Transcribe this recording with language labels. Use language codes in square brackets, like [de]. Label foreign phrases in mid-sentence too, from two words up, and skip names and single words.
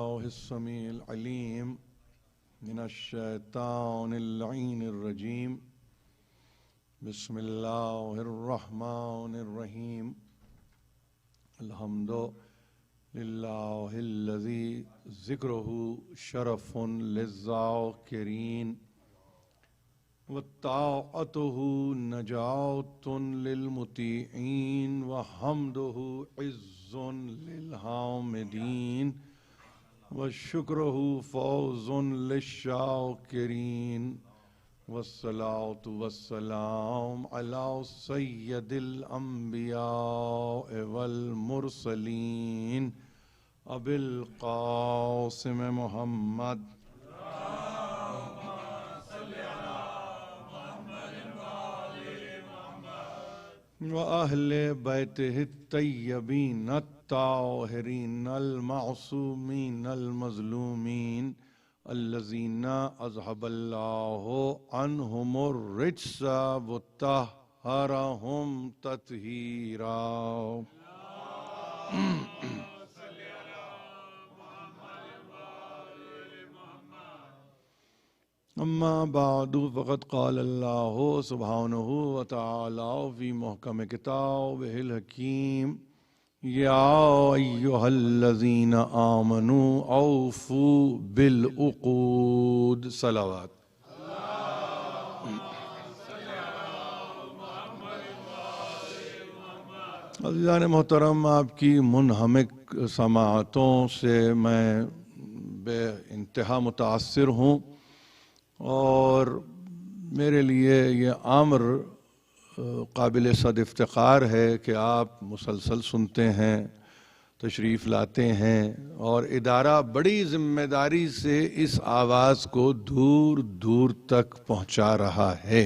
[ar] السميع العليم من الشيطان اللعين الرجيم بسم الله الرحمن الرحيم الحمد لله الذي ذكره شرف للذاكرين وطاعته نجاة للمطيعين وحمده عز للحامدين وشكره فوز للشاكرين والصلاة والسلام على سيد الأنبياء والمرسلين أبي القاسم محمد وأهل بيته الطيبين الطاهرين المعصومين المظلومين الذين أذهب الله عنهم الرجس وطهرهم تطهيرا. أما بعد فقد قال الله سبحانه وتعالى في محكم كتابه الحكيم يا أيها الذين آمنوا أوفوا بالعقود. [ur] सलावत। عزیزان محترم، آپ کی منہمک سماعتوں سے میں بے انتہا متاثر ہوں اور میرے لیے یہ امر قابل صد افتخار ہے کہ آپ مسلسل سنتے ہیں، تشریف لاتے ہیں اور ادارہ بڑی ذمہ داری سے اس آواز کو دور دور تک پہنچا رہا ہے.